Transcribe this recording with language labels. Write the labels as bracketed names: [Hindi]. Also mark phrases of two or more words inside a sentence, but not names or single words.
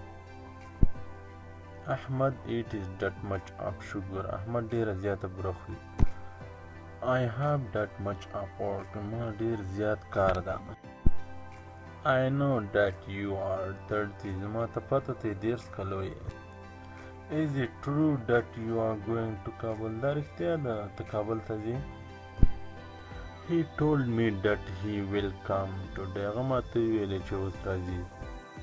[English] احمد it is that much of sugar احمد [Pashto] ډیره زیاته بوره خوري [English] I have that much of work [Pashto] ما ډیر زیات کار ده [English] I know that you are 30 [Pashto] زما ته پته ته 30 کلو یې [English] Is it true that you are going to Kabul [Pashto] دا رښتیا ده ته کابل ته ځې [English] He told me that he will come today [Pashto] هغه ما ته ویلې چې اوس راځي